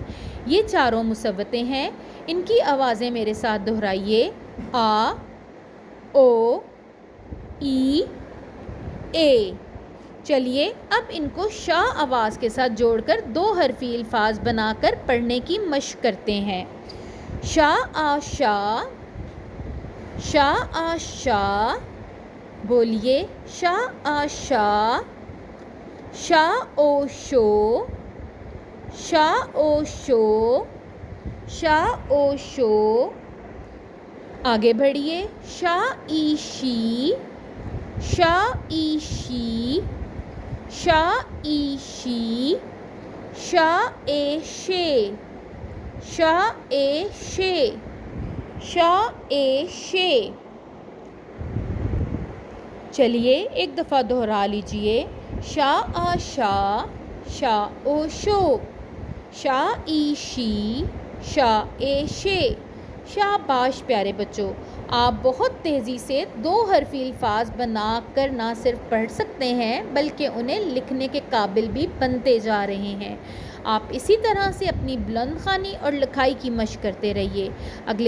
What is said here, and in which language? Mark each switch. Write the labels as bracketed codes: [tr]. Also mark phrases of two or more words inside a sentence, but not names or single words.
[ur] یہ چاروں مصوتیں ہیں، ان کی آوازیں میرے ساتھ دہرائیے: آ، او، ای، اے۔ چلیے اب ان کو شا آواز کے ساتھ جوڑ کر دو حرفی الفاظ بنا کر پڑھنے کی مشق کرتے ہیں۔ شا آ شا، شا آ شا، بولیے شا آ شا۔ شا او شو، شا او شو، شا او شو۔ آگے بڑھیے، شا ای شی، شا ای شی، شا ای شی، شا اے شے، شا اے شے، شا اے شے۔ چلیے ایک دفعہ دہرا لیجئے، شا آ شا، شا او شو، شا ای شی، شا اے شے۔ شاباش پیارے بچوں، آپ بہت تیزی سے دو حرفی الفاظ بنا کر نہ صرف پڑھ سکتے ہیں بلکہ انہیں لکھنے کے قابل بھی بنتے جا رہے ہیں۔ آپ اسی طرح سے اپنی بلند خوانی اور لکھائی کی مشق کرتے رہیے۔